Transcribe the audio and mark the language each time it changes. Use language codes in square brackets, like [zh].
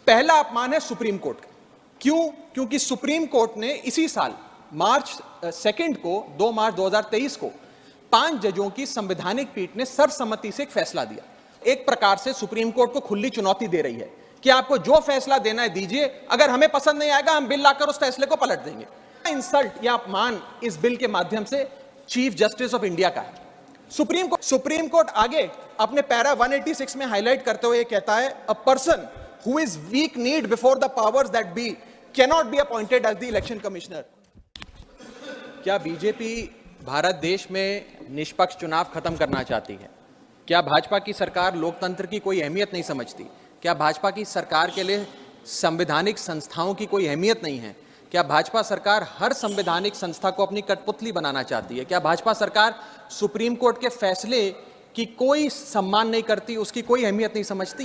[hi] पहला अपमान है सुप्रीम कोर्ट का। क्यों? क्योंकि सुप्रीम कोर्ट ने इसी साल मार्च 2 को 2 मार्च 2023 को 5 जजों की संवैधानिक पीठ ने सर्वसम्मति से एक फैसला दिया। एक प्रकार से सुप्रीम कोर्ट को खुली चुनौती दे रही है कि आपको जो फैसला देना है दीजिए, अगर हमें पसंद नहीं आएगा हम बिल लाकर उस फैसले को पलट देंगे। इंसल्ट या अपमान इस बिल के माध्यम से चीफ जस्टिस ऑफ इंडिया का है। सुप्रीम कोर्ट आगे अपने पैरा 186 में हाईलाइट करते हुए कहता है, [en] A person who is weak kneed before the powers that be cannot be appointed as the election commissioner। [hi] क्या बीजेपी भारत देश में निष्पक्ष चुनाव खत्म करना चाहती है? क्या भाजपा की सरकार लोकतंत्र की कोई अहमियत नहीं समझती? क्या भाजपा की सरकार के लिए संवैधानिक संस्थाओं की कोई अहमियत नहीं है? क्या भाजपा सरकार हर संवैधानिक संस्था को अपनी कठपुतली बनाना चाहती है? क्या भाजपा सरकार सुप्रीम कोर्ट के फैसले की कोई सम्मान नहीं करती, उसकी कोई अहमियत नहीं समझती?